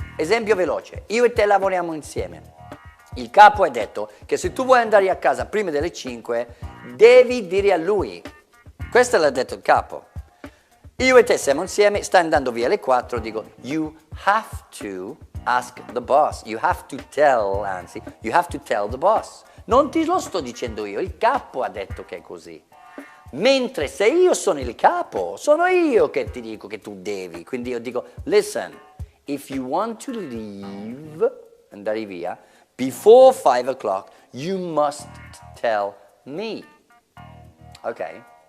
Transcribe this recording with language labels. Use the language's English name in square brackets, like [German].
[Italian] Esempio veloce, io e te lavoriamo insieme. Il capo ha detto che se tu vuoi andare a casa prima delle 5, devi dire a lui. Questo l'ha detto il capo. Io e te siamo insieme, stai andando via alle 4, dico, [English] you have to ask the boss. You have to tell the boss. [Italian] Non ti lo sto dicendo io, il capo ha detto che è così. Mentre se io sono il capo, sono io che ti dico che tu devi. Quindi io dico, [English] listen, if you want to leave, [Italian] andare via, [English] before 5 o'clock, you must tell me. Ok?